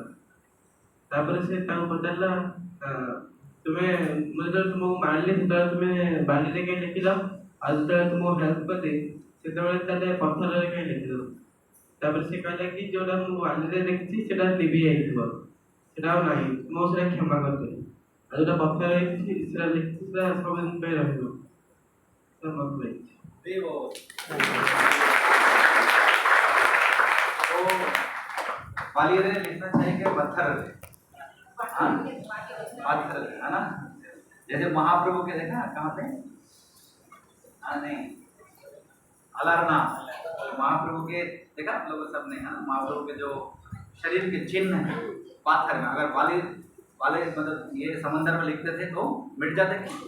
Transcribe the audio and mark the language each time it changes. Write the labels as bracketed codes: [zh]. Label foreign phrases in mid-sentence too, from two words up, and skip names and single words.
[or] ତାପରେ ସେ ତାକୁ ପଚାରିଲା, ତୁମେ ମୁଁ ଯେତେବେଳେ ତୁମକୁ ମାରିଲି ସେତେବେଳେ ତୁମେ ବାଲିରେ କାହିଁ ଲେଖିଲ, ଆଉ ଯେତେବେଳେ ତୁମକୁ ହେଲ୍ପ କଲି ସେତେବେଳେ ତାହେଲେ ପଥରରେ କାହିଁ ଲେଖିଦେଲ? ତାପରେ ସେ କହିଲା କି ଯୋଉଟା ମୁଁ ବାଲିରେ ଲେଖିଛି ସେଟା ଲିଭି ଯାଇଥିବ, ସେଟା ଆଉ ନାହିଁ, ମୁଁ ସେଟା କ୍ଷମା କରିଦେଲି। ଆଉ ଯୋଉଟା ପଥରରେ ଲେଖିଛି ସେଟା ଲେଖିଛି ସେଟା ସବୁଦିନ ପାଇଁ ରହିବ। ସେଟା ମନେ ରହିଛି। [hi] तो बाली रे लिखना चाहिए कि पत्थर रे? हाँ, पत्थर है ना। जैसे महाप्रभु के देखा कहाँ पे, नहीं, अलारनाथ, महाप्रभु के देखा आप लोग सबने, है ना, महाप्रभु के जो शरीर के चिन्ह है पाथर में, अगर वाले वाले मतलब ये समंदर में लिखते थे तो मिट जाते थे।